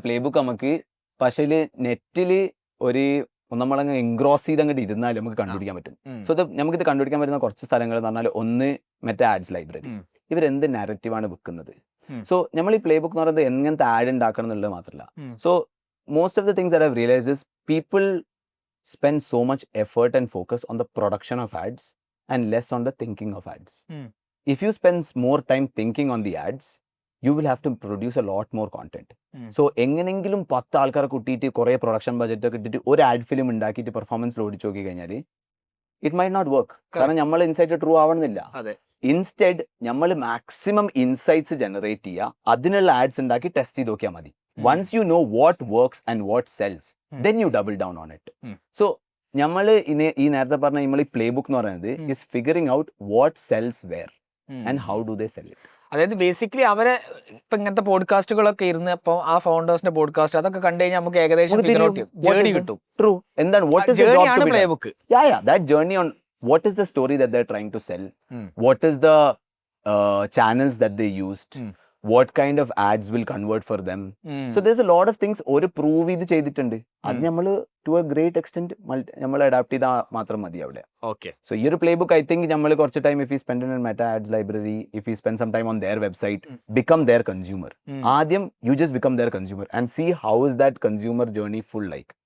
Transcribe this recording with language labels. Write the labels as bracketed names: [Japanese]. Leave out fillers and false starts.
[Malayalam] Play book നമുക്ക് പക്ഷേ നെറ്റിൽ ഒരു നമ്മളങ്ങ് എൻഗ്രോസ് ചെയ്ത് അങ്ങോട്ട് ഇരുന്നാൽ നമുക്ക് കണ്ടുപിടിക്കാൻ പറ്റും. സോ നമുക്കിത് കണ്ടുപിടിക്കാൻ പറ്റുന്ന കുറച്ച് സ്ഥലങ്ങൾ എന്ന് പറഞ്ഞാൽ, ഒന്ന് മറ്റേ ആഡ്സ് ലൈബ്രറി. ഇവരെന്ത് നാരറ്റീവാണ് വെക്കുന്നത്. സോ നമ്മൾ ഈ പ്ലേ ബുക്ക് എന്ന് പറയുന്നത് എങ്ങനത്തെ ആഡ് ഉണ്ടാക്കണം എന്നുള്ളത് മാത്രമല്ല. [English] So most of the things that I realise is people spend so much effort and focus on the production of ads and less on the thinking of ads. If you spend more time thinking on the ads, you will have to produce a lot more content. [Malayalam] So എങ്ങനെങ്കിലും 10 ആൾക്കാരെ കൂട്ടിയിട്ട് കുറേ production budget ഒക്കെ ഇട്ടിട്ട് ഒരു ad film ഉണ്ടാക്കിയിട്ട് performance ഓടിച്ചു നോക്കി കഴിഞ്ഞാൽ [English] It might not work. [Malayalam] കാരണം നമ്മൾ ഇൻസൈറ്റ് ട്രൂ ആവണമെന്നില്ല. ഇൻസ്റ്റെഡ് നമ്മൾ മാക്സിമം ഇൻസൈറ്റ്സ് ജനറേറ്റ് ചെയ്യുക, അതിനുള്ള ആഡ്സ് ഉണ്ടാക്കി ടെസ്റ്റ് ചെയ്ത് നോക്കിയാൽ മതി. [English] Once you know what works and what sells, then you double down on it. [Malayalam] So നമ്മൾ ഈ നേരത്തെ പറഞ്ഞ നമ്മൾ ഈ പ്ലേ ബുക്ക് എന്ന് പറയുന്നത് [English] is figuring out what sells where and how do they sell it. [Malayalam] അതായത് ബേസിക്കലി അവരെ ഇപ്പൊ ഇങ്ങനത്തെ പോഡ്കാസ്റ്റുകളൊക്കെ ഇരുന്ന് അപ്പൊ ആ ഫൗണ്ടേഴ്സിന്റെ പോഡ്കാസ്റ്റ് അതൊക്കെ കണ്ടു കഴിഞ്ഞാൽ നമുക്ക് ഏകദേശം ജേർണി കിട്ടും. [English] True. എന്താണ് what is the journey job [Malayalam] ആണ് [English] to be [Malayalam] play [English] done? [Malayalam] Book. [English] Yeah, that journey on what is the story that they're trying to sell, what is the channels that they used, what kind of ads will convert for them. So there's a lot of things [Malayalam] ഒരു prove ചെയ്ത് ചെയ്തിട്ടുണ്ട്. അത് നമ്മൾ [English] to a great extent [Malayalam] നമ്മൾ adapt ചെയ്താൽ മാത്രം മതി അവിടെ. [English] Okay. So ഈ ഒരു playbook I think നമ്മൾ കുറച്ച് time if you spend in Meta ads library, if you spend some time on their website, become their consumer. ആദ്യം you just become their consumer and see how is that consumer journey full like.